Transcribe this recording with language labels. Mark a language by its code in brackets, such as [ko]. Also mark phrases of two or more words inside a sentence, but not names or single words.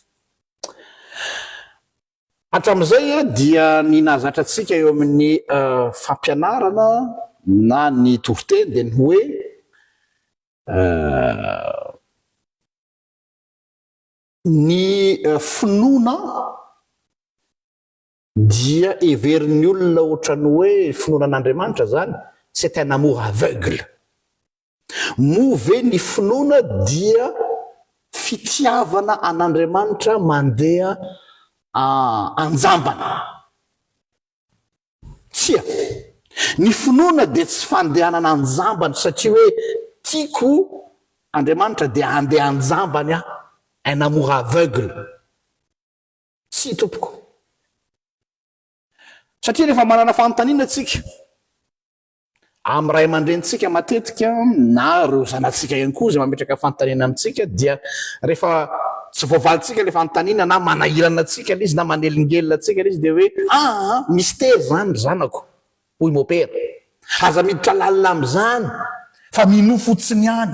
[mg] Hatramin'izay dia ny nahazatra antsika eo amin'ny fampianarana na ny toriteny dia ny hoe ny finoana dia heverin'ny olona ohatran'ny hoe finoanan'Andriamanitra zany [fr] c'est un amour aveugle. [mg] Move ny finoana dia fitiavana an'Andriamanitra mandeha anjambana. Tsia, ny finoana dia tsy fandehanana anjambana satria hoe tiako Andriamanitra dia andeha anjambany aho, [fr] un amour aveugle. [mg] Tsy tompoko. Satria rehefa manana fanontaniana tsika amin'ny ray aman-drenitsika matetika na ireo zanatsika ihany koa izay mametraka fanontaniana amintsika dia rehefa tsy voavalintsika ilay fanontaniana na manahirana atsika izy na manelingelina atsika izy dia hoe mystère zany zanako hoy mopera, aza miditra lalina amin'izany fa mino fotsiny ihany.